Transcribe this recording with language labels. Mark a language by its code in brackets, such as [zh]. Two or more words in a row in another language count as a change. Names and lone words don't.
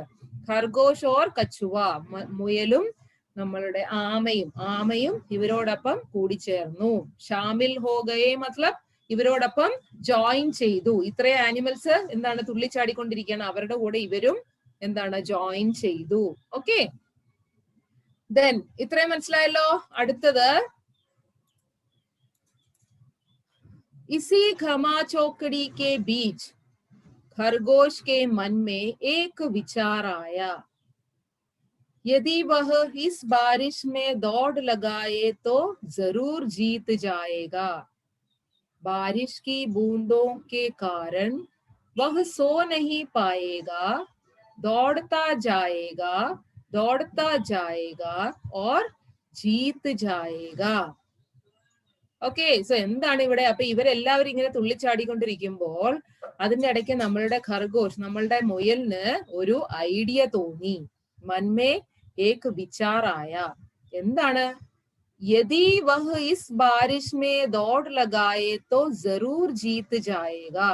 [hi] ख़रगोश और कछुआ, [ml] മുയലും നമ്മളുടെ ആമയും ഇവരോടൊപ്പം കൂടിച്ചേർന്നു. [hi] शामिल हो गए मतलब [ml] ഇവരോടൊപ്പം ജോയിൻ ചെയ്തു. ഇത്രയും ആനിമൽസ് എന്താണ്, തുള്ളിച്ചാടിക്കൊണ്ടിരിക്കുകയാണ്. അവരുടെ കൂടെ ഇവരും എന്താണ്, ജോയിൻ ചെയ്തു. [en] okay, then [ml] ഇത്രയും മനസ്സിലായല്ലോ. അടുത്തത്, [hi] इसी घमा चौकड़ी के बीच खरगोश के मन में एक विचार आया, यदि वह इस बारिश में दौड़ लगाए तो जरूर जीत जाएगा. बारिश की बूंदों के कारण वह सो नहीं पाएगा, दौड़ता जाएगा और जीत जाएगा. [en] okay, so [ml] എന്താണ് ഇവിടെ? അപ്പൊ ഇവരെല്ലാവരും ഇങ്ങനെ തുള്ളിച്ചാടിക്കൊണ്ടിരിക്കുമ്പോൾ അതിന്റെ ഇടയ്ക്ക് നമ്മളുടെ ഖർഗോഷ്, നമ്മളുടെ മുയലിന് ഒരു ഐഡിയ തോന്നി. [hi] मन में एक विचार आया. എന്താണ്? यदि वह इस बारिश में दौड़ लगाए तो ज़रूर जीत जाएगा.